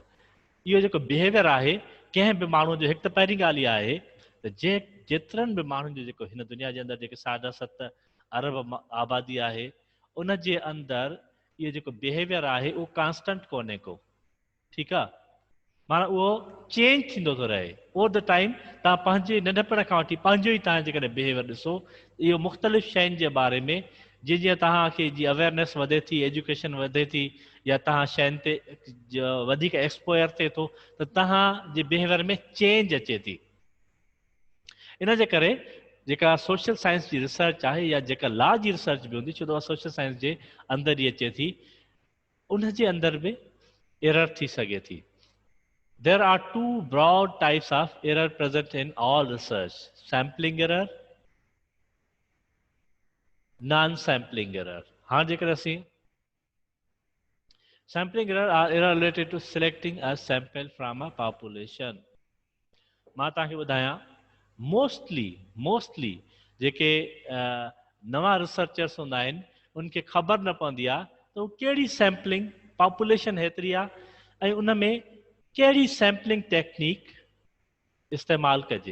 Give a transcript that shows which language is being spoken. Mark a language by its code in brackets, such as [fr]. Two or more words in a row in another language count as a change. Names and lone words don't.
[sd] इहो जेको बिहेवियर आहे कंहिं बि माण्हू जो, हिकु त पहिरीं ॻाल्हि इहा आहे त जेतिरनि बि माण्हुनि जो जेको हिन दुनिया जे अंदरि जेके 7.5 अरब आबादी आहे उन जे अंदरि इहो जेको बिहेवियर आहे उहो कांस्टेंट कोन्हे को, ठीकु आहे, माना उहो चेंज थींदो थो रहे [en] over the time. [sd] तव्हां पंहिंजे नंढपण खां वठी पंहिंजो ई तव्हां जेकॾहिं बिहेवियर ॾिसो इहो मुख़्तलिफ़ शयुनि जे बारे में जीअं जीअं तव्हांखे जी अवेयरनेस वधे थी, एजुकेशन वधे थी, या तव्हां शयुनि ते वधीक एक्सपोयर थिए थो त तव्हांजे बिहेवियर में चेंज अचे थी। इन जे करे जेका [en] social science [sd] जी रिसर्च आहे या जेका लॉ जी रिसर्च बि हूंदी, छो त [en] social science [sd] जे अंदरि ई अचे थी, उन जे अंदरि बि एरर थी सघे थी। [en] There are two broad types of error present in all research: sampling error, non-sampling error। [sd] हाँ जेकर असीं [en] sampling error are error related to selecting a sample from a population। [sd] मां तव्हांखे ॿुधायां मोस्टली जेके नवां रिसर्चर्स हूंदा आहिनि उनखे ख़बर न पवंदी आहे त उहो कहिड़ी सैम्पलिंग, पॉपुलेशन हेतिरी आहे ऐं उन में कहिड़ी [en] sampling technique [sd] इस्तेमालु कजे।